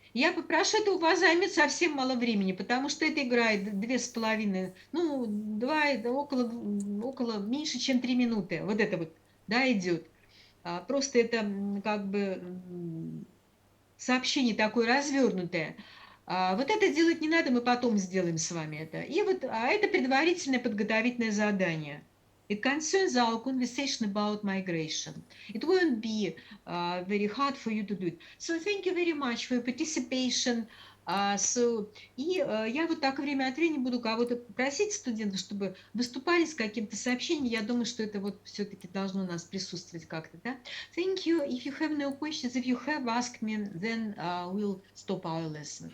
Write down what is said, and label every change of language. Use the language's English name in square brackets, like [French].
[Russian] Я попрошу, это у вас займет совсем мало времени, потому что это играет 2,5, ну, 2, около меньше, чем 3 минуты. Вот это вот, да, идет. Просто это как бы сообщение такое развернутое. Вот это делать не надо, мы потом сделаем с вами это. И вот, это предварительное подготовительное задание. [English] It concerns our conversation about migration. It won't be very hard for you to do it. So thank you very much for your participation. [Russian] Я вот так время от времени буду кого-то просить студентов, чтобы выступали с каким-то сообщением. Я думаю, что это вот все-таки должно у нас присутствовать как-то, да? [English] Thank you. If you have no questions, if you have, ask me, then we'll stop our lesson.